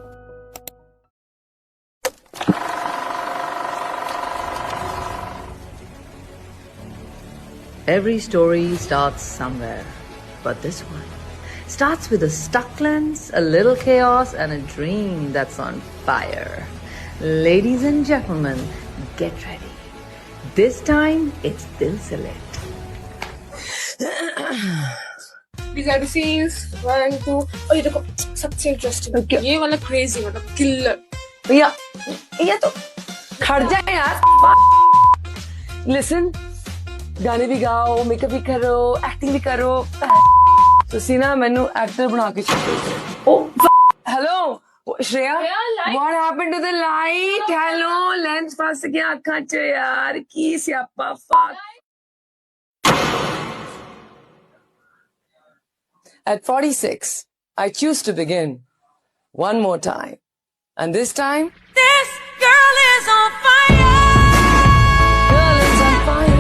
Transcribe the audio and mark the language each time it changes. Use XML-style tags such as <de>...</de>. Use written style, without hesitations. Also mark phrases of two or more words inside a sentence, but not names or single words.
<en>Every story starts somewhere, but this one starts with a stuck lens, a little chaos, and a dream that's on fire. Ladies and gentlemen, get ready. This time, it's Dil Se Lit. These are the scenes 1, 2.</en> <hi>Oh, ये देखो सबसे इंटरेस्टिंग ये वाला क्रेजी मतलब किलर भैया ये तो खड़ जाए यार. Listen, गाने भी गाओ, मेकअप भी करो, एक्टिंग भी करो.</hi> <pa>ਤੁਸੀਂ ਨਾ ਮੈਨੂੰ ਐਕਟਰ ਬਣਾ ਕੇ ਛੱਡੋ.</pa> <en>ਹੈਲੋ ਸ਼੍ਰੇਆ, what happened to the light? hello lens</en> <pa>ਫਸ ਗਿਆ ਅੱਖਾਂ 'ਚ ਯਾਰ, ਕੀ ਸਿਆਪਾ.</pa> <en>At 46, I choose to begin one more time. And this time, This girl is on fire. girl is on fire.</en>